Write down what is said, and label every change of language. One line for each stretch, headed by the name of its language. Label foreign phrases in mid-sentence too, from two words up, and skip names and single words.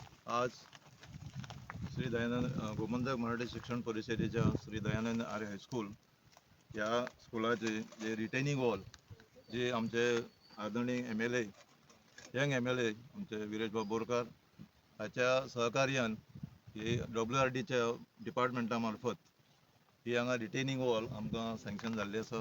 Konkani: आज श्री दयानंद गोमंतक मराठी शिक्षण परिषदेच्या श्री दयानंद आर्य हायस्कूल या स्कुलाचे जे
English: retaining wall
Konkani: जे आमचे आदरणीय MLA
English: young MLA
Konkani: आमचे विरेशबाब बोरकार हाच्या सहकार्यान ही WRDच्या डिपार्टमेंटा मार्फत ही हांगा
English: retaining wall
Konkani: आमकां सँक्शन जाल्ली आसा.